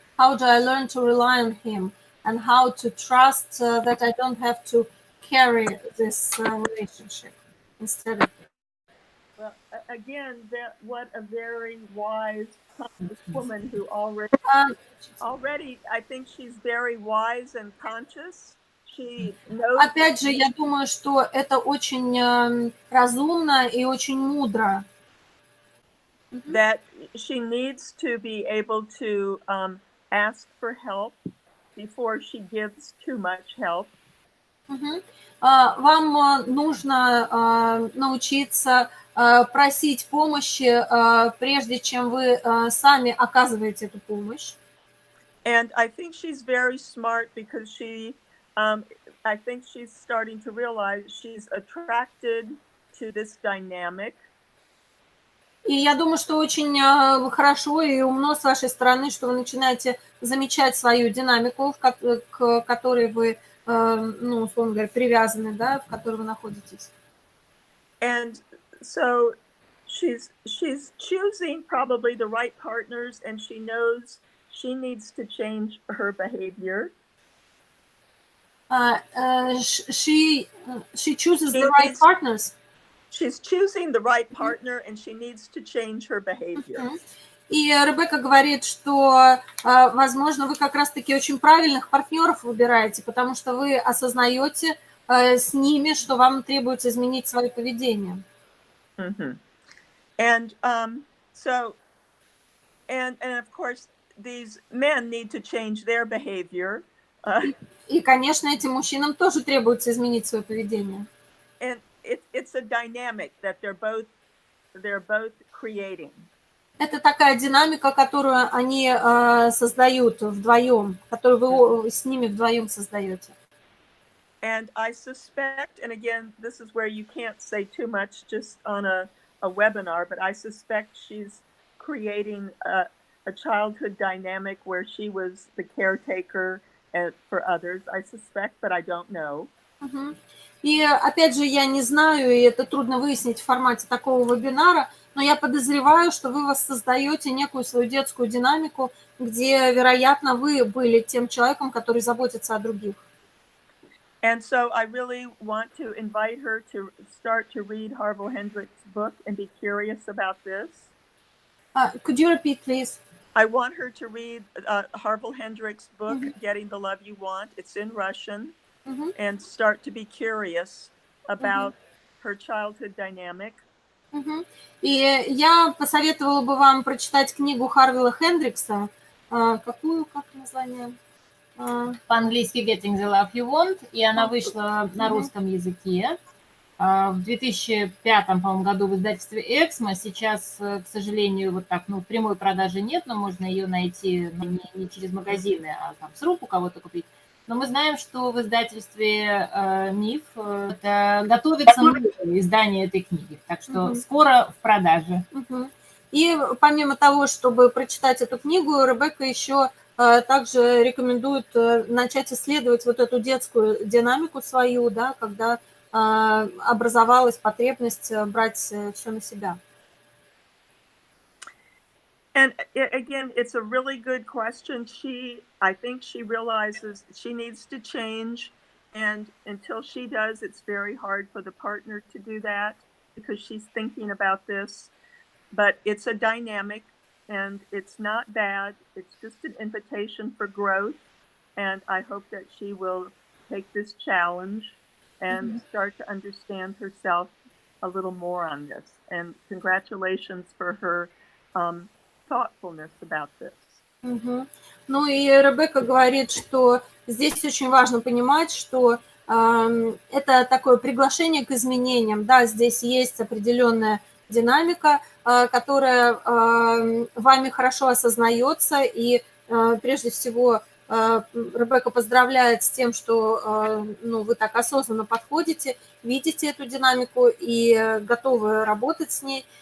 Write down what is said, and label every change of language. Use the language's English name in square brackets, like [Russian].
[English] How do I learn to rely on him? And how to trust that I don't have to carry this relationship instead of him? Well, again, what a very wise woman who already, I think she's very wise and conscious. She knows. [Russian] Опять же, я думаю, что это очень разумно и очень мудро. [English] That she needs to be able to ask for help before she gives too much help. [Russian] Вам нужно научиться просить помощи, прежде чем вы сами оказываете эту помощь. [English] And I think she's very smart because I think she's starting to realize she's attracted to this dynamic. [Russian] И я думаю, что очень хорошо и умно с вашей стороны, что вы начинаете замечать свою динамику, к которой вы, ну, условно говоря, привязаны, да, в которой вы находитесь. [English] And so she's choosing probably the right partners, and she knows she needs to change her behavior. She chooses the right partners. She's choosing the right partner, and she needs to change her behavior. [Russian] И Ребекка говорит, что, возможно, вы как раз-таки очень правильных партнеров выбираете, потому что вы осознаете с ними, что вам требуется изменить свое поведение. [English] And so, and of course, these men need to change their behavior. [Russian] И, конечно, этим мужчинам тоже требуется изменить свое поведение. [English] And it's a dynamic that they're both creating. [Russian] Это такая динамика, которую они создают вдвоем, которую вы с ними вдвоем создаете. [English] And I suspect, and again, this is where you can't say too much just on a webinar, but I suspect she's creating a childhood dynamic where she was the caretaker for others. I suspect, but I don't know. [Russian] И опять же, я не знаю, и это трудно выяснить в формате такого вебинара, но я подозреваю, что вы воссоздаете некую свою детскую динамику, где, вероятно, вы были тем человеком, который заботится о других. [English] And so I really want to invite her to start to read Harville Hendricks' book and be curious about this. Could you repeat, please? I want her to read Harville Hendricks' book, Getting the Love You Want. It's in Russian. And start to be curious about her childhood dynamic. [Russian] И я посоветовала бы вам прочитать книгу Харвилла Хендрикса, как название? По-английски Getting the Love You Want, и она вышла на русском языке. В 2005, по-моему, году в издательстве «Эксмо». Сейчас, к сожалению, вот так, в прямой продаже нет, но можно ее найти не через магазины, а там с рук у кого-то купить. Но мы знаем, что в издательстве «Миф» готовится издание этой книги, так что скоро в продаже. И помимо того, чтобы прочитать эту книгу, Ребекка еще также рекомендует начать исследовать вот эту детскую динамику свою, да, когда образовалась потребность брать все на себя. [English] And again, it's a really good question. I think she realizes she needs to change, and until she does, it's very hard for the partner to do that because she's thinking about this. But it's a dynamic, and it's not bad. It's just an invitation for growth, and I hope that she will take this challenge and start to understand herself a little more on this. And congratulations for her thoughtfulness about this. [Russian] Ну и Ребекка говорит, что здесь очень важно понимать, что это такое приглашение к изменениям. Да, здесь есть определенная динамика, которая вами хорошо осознается, и прежде всего Ребекка поздравляет с тем, что вы так осознанно подходите, видите эту динамику и готовы работать с ней.